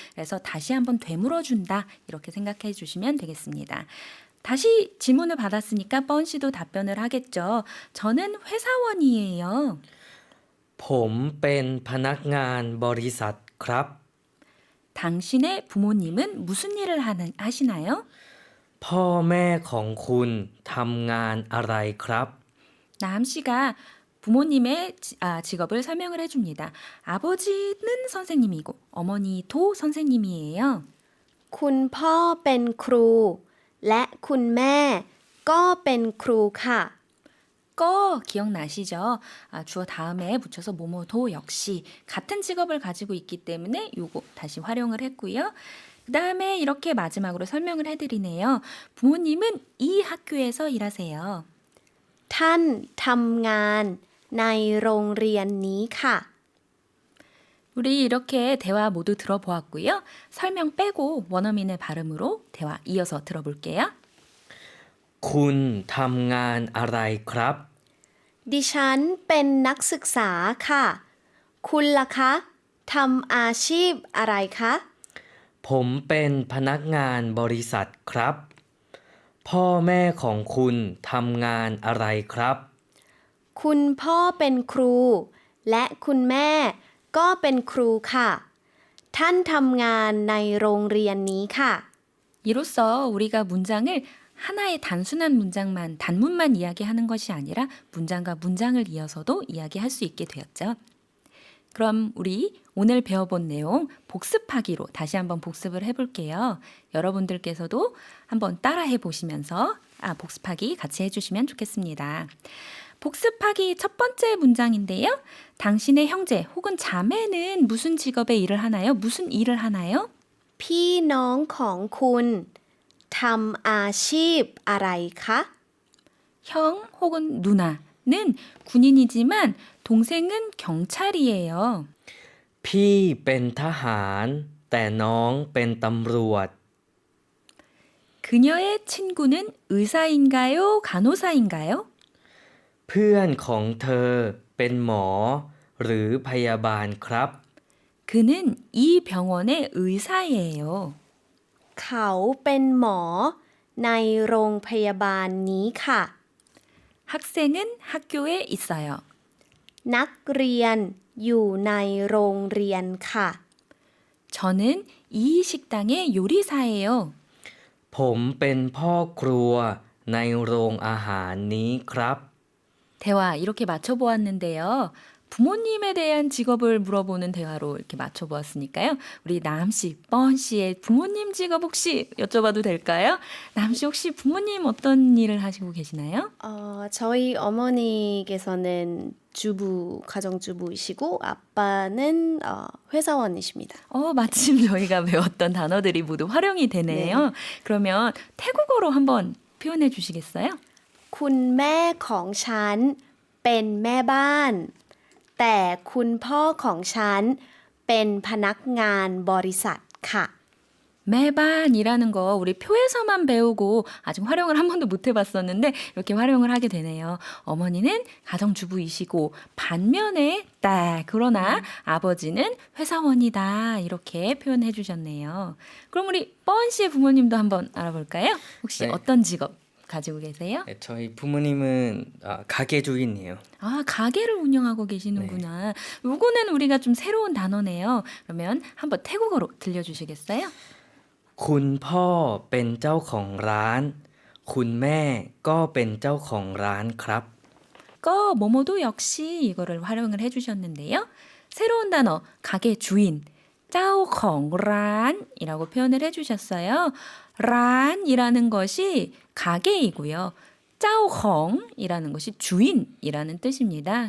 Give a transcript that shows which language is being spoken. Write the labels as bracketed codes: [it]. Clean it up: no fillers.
[ko] 그래서 다시 한번 되물어준다 이렇게 생각해 주시면 되겠습니다. 다시 질문을 받았으니까 뻔 씨도 답변을 하겠죠. 저는 회사원이에요. [th] ผมเป็นพนักงานบริษัทครับ [ko] 당신의 부모님은 무슨 일을 하시나요? [th] พ่อแม่ของคุณทำงานอะไรครับ [ko] 남 씨가 부모님의 직업을 설명을 해줍니다. 아버지는 선생님이고 어머니도 선생님이에요. [th] คุณพ่อเป็นครู และคุณแม่ก็เป็นครูค่ะ [ko] 거 기억나시죠? 주어 다음에 붙여서 뭐뭐도 역시 같은 직업을 가지고 있기 때문에 요거 다시 활용을 했고요. 그 다음에 이렇게 마지막으로 설명을 해드리네요. 부모님은 이 학교에서 일하세요. [th] ท่านทำงานในโรงเรียนนี้ค่ะ [ko] 우리 이렇게 대화 모두 들어보았고요. 설명 빼고 원어민의 발음으로 대화 이어서 들어볼게요. [th] คุณทำงานอะไรครับ ดิฉันเป็นนักศึกษาค่ะ คุณล่ะคะทำอาชีพอะไรคะ ผมเป็นพนักงานบริษัทครับ พ่อแม่ของคุณทำงานอะไรครับ คุณพ่อเป็นครู และคุณแม่ก็เป็นครูค่ะ ท่านทำงานในโรงเรียนนี้ค่ะ [ko] 이로써 우리가 문장을 하나의 단순한 단문만 이야기하는 것이 아니라 문장과 문장을 이어서도 이야기할 수 있게 되었죠. 그럼 우리 오늘 배워본 내용 복습하기로 다시 한번 복습을 해볼게요. 여러분들께서도 한번 따라해 보시면서 복습하기 같이 해주시면 좋겠습니다. 복습하기 첫 번째 문장인데요. 당신의 형제 혹은 자매는 무슨 직업의 일을 하나요? 무슨 일을 하나요? [th] พี่น้องของคุณทำอาชีพอะไรคะ [ko] 형 혹은 누나는 군인이지만 동생은 경찰이에요. [th] พี่เป็นทหาร แต่น้องเป็นตำรวจ [ko] 그녀의 친구는 의사인가요? 간호사인가요? [th] เพื่อนของเธอเป็นหมอ หรือพยาบาลครับ [ko] 그는 이 병원의 의사예요. [th] เขาเป็นหมอในโรงพยาบาลนี้ค่ะ [ko] 학생은 학교에 있어요. [th] นักเรียนอยู่ในโรงเรียนค่ะ [ko] 저는 이 식당의 요리사예요. [th] ผมเป็นพ่อครัวในโรงอาหารนี้ครับ [ko] 대화 이렇게 맞춰보았는데요. 부모님에 대한 직업을 물어보는 대화로 이렇게 맞춰보았으니까요. 우리 남씨, 뻔씨의 부모님 직업 혹시 여쭤봐도 될까요? 남씨 혹시 부모님 어떤 일을 하시고 계시나요? 저희 어머니께서는 가정주부이시고 아빠는 회사원이십니다. 마침 저희가 배웠던 단어들이 모두 활용이 되네요. 그러면 태국어로 한번 표현해 주시겠어요? [th] คุณแม่ของฉันเป็นแม่บ้าน แต่คุณพ่อของฉันเป็นพนักงานบริษัทค่ะ [ko] 매반이라는 거 우리 표에서만 배우고 아직 활용을 한 번도 못 해봤었는데 이렇게 활용을 하게 되네요. 어머니는 가정주부이시고 반면에 그러나 아버지는 회사원이다 이렇게 표현해 주셨네요. 그럼 우리 뻔 씨의 부모님도 한번 알아볼까요? 혹시 네. 어떤 직업 가지고 계세요? 네, 저희 부모님은 가게 주인이에요. 가게를 운영하고 계시는구나. 요거는 우리가 좀 새로운 단어네요. 그러면 한번 태국어로 들려주시겠어요? [th] คุณพ่อเป็นเจ้าของร้าน คุณแม่ก็เป็นเจ้าของร้านครับ [ko] 뭐뭐도 역시 이거를 활용을 해주셨는데요. 새로운 단어 가게 주인 짜오콩란이라고 표현을 해주셨어요. 란이라는 것이 가게이고요. 짜오콩이라는 것이 주인이라는 뜻입니다.